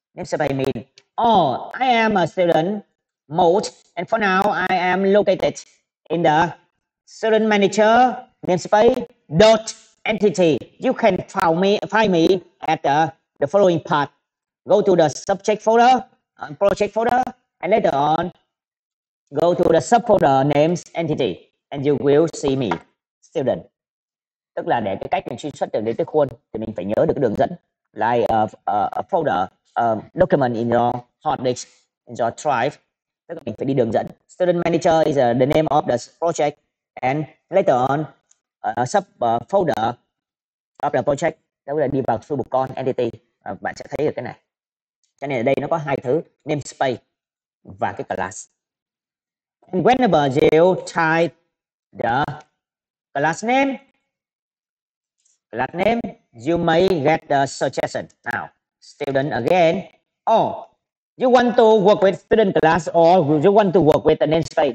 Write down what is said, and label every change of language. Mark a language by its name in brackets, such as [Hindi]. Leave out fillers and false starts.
[English] Namespace means, oh, I am a student mode, and for now I am located in the student manager namespace dot entity. You can find me at the following part. Go to the subject folder, project folder, and later on go to the subfolder names entity, and you will see me student. [Vietnamese] Tức là để cái cách mình truy xuất được đến cái khuôn thì mình phải nhớ được cái đường dẫn, [English] like a folder document in your hard disk, in your drive. [Vietnamese] Tức là mình phải đi đường dẫn. [English] Student manager is the name of the project, and later on sub folder of the project, [Vietnamese] đó là đi vào thư mục con entity. Bạn sẽ thấy được cái này. Cho nên ở đây nó có hai thứ, namespace và cái class. [English] And whenever you type the class name, you may get the suggestion. Now, student again. Oh, you want to work with student class, or you want to work with the namespace?